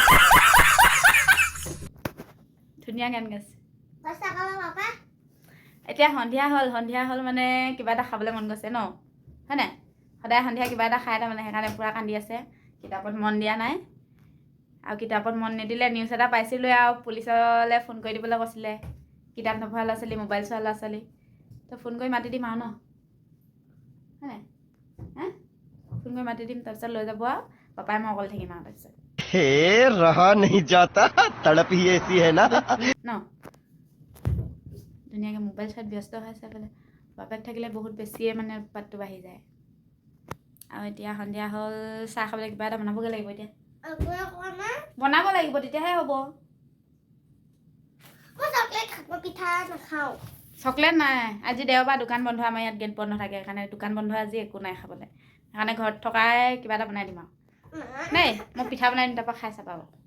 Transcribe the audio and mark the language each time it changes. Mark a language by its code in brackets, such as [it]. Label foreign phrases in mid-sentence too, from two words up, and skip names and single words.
[as] ধুনীয়া গান গাইছে এতিয়া এতিয়া সন্ধিয়া হ'ল মানে কিবা এটা খাবলৈ মন গৈছে ন হয় নাই সদায় সন্ধিয়া কিবা এটা খাই তাৰমানে সেইকাৰণে পূৰা কান্দি আছে কিতাপত মন দিয়া নাই আৰু কিতাপত মন নিদিলে নিউজ এটা পাইছিলোঁ আৰু পুলিচলৈ ফোন কৰি দিবলৈ কৈছিলে কিতাপ নপঢ়া ল'ৰা ছোৱালী মোবাইল চোৱা ল'ৰা ছোৱালী তো ফোন কৰি মাতি দিম আৰু ন হয় নাই ফোন কৰি মাতি দিম তাৰপিছত লৈ যাব আৰু পাপাই মই অকলে থাকিম আৰু তাৰপিছত [hi] रहा नहीं जाता तड़प ही ऐसी है ना [as] ন ধুনীয়াকৈ মোবাইল চোৱাত ব্যস্ত হৈ আছে বোলে বাপেক থাকিলে বহুত বেছিয়ে মানে উৎপাতটো বাঢ়ি যায় আৰু এতিয়া সন্ধিয়া হ'ল চাহ খাবলৈ কিবা এটা বনাবগৈ লাগিব এতিয়া বনাব লাগিব তেতিয়াহে হ'ব চকলেট নাই আজি দেওবাৰ দোকান বন্ধ আমাৰ ইয়াত গেট বন্ধ থাকে সেইকাৰণে দোকান বন্ধ আজি একো নাই খাবলৈ সেইকাৰণে ঘৰত থকাই কিবা এটা বনাই দিম আৰু নাই মই পিঠা বনাই দিম তাৰপৰা খাই চাবা